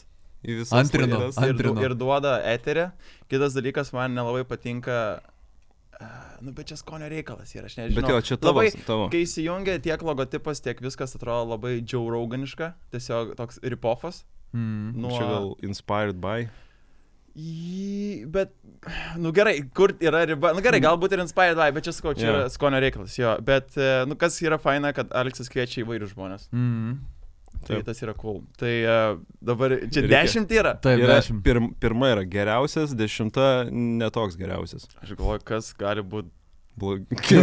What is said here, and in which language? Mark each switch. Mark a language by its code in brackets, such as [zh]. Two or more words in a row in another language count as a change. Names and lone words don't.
[lt] Antrino. Ir duoda eterį. Kitas dalykas, man nelabai patinka... Nu, bet čia skonio reikalas ir aš nežinau. Bet jo, čia tavo. Kai įsijungia tiek logotipas, tiek viskas atrodo labai Joe Roganiška, tiesiog toks rip-offas. Čia gal [en] inspired by? [lt] Bet, nu gerai, kur yra riba, nu gerai, galbūt ir [en] inspired by, [lt] bet čia sakau, čia yra skonio reikalas, jo. Bet, nu kas yra faina, kad Aleksas kviečia įvairius žmonės. Tai tas yra cool. Tai dabar čia 10 yra. Taip, 10. Pirma yra geriausias, 10 netoks geriausias. Aš galvoju, kas gali būti blogai.